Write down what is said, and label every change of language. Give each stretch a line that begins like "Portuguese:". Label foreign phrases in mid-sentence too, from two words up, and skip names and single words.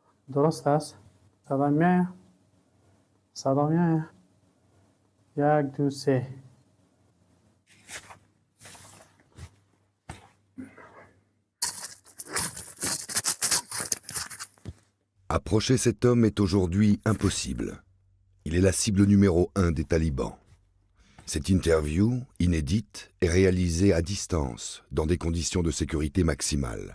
Persian: درست است؟ صدا میاد؟ صدا میاد؟ یک دو سه.
French: Approcher cet homme est aujourd'hui impossible. Il est la cible numéro 1 des talibans. Cette interview, inédite, est réalisée à distance, dans des conditions de sécurité maximale.